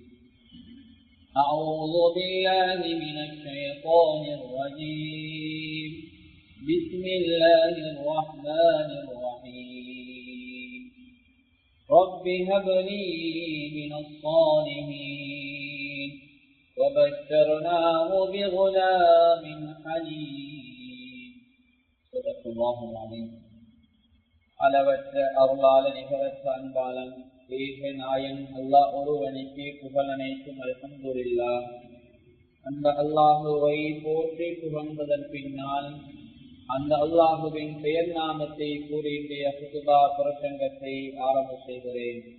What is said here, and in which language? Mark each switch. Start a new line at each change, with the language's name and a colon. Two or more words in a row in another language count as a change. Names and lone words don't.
Arabic: أعوذ بالله من الشيطان الرجيم بسم الله الرحمن الرحيم رب هب لي من الصالحين وبشرناه بغلام حليم صدق الله العظيم.
Tamil: அளவற்ற அருளாளன் நிகரற்ற அன்பாளன் ஏக நாயன் அல்லாஹ் ஒருவனுக்கு புகழ் அனைத்தும் அல்ஹம்துலில்லாஹ். அந்த அல்லாஹுவை போற்றி புகழ்ந்ததன் பின்னால் அந்த அல்லாஹுவின் பெயர் நாமத்தை கூறிய குதுபா பிரசங்கத்தை ஆரம்ப செய்கிறேன்.